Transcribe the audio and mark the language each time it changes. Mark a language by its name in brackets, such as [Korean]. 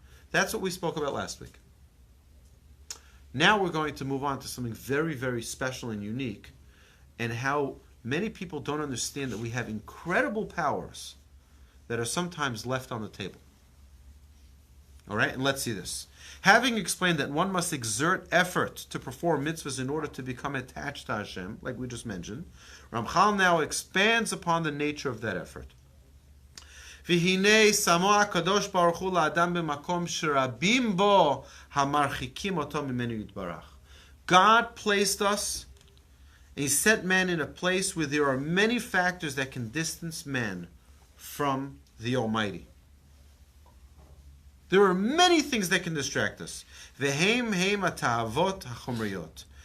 [English] That's what we spoke about last week. Now we're going to move on to something very, very special and unique, and how many people don't understand that we have incredible powers that are sometimes left on the table. All right? And let's see this. Having explained that one must exert effort to perform mitzvahs in order to become attached to Hashem, like we just mentioned, Ramchal now expands upon the nature of that effort. [Hebrew] והנה שמו הקדוש ברוך הוא לאדם במקום שרבים בו המרחיקים אותו ממנו יתברך. [English] God placed us, and He set man in a place where there are many factors that can distance man from the Almighty. There are many things that can distract us. [Hebrew] V'hem hem ata'avot hachomriyot.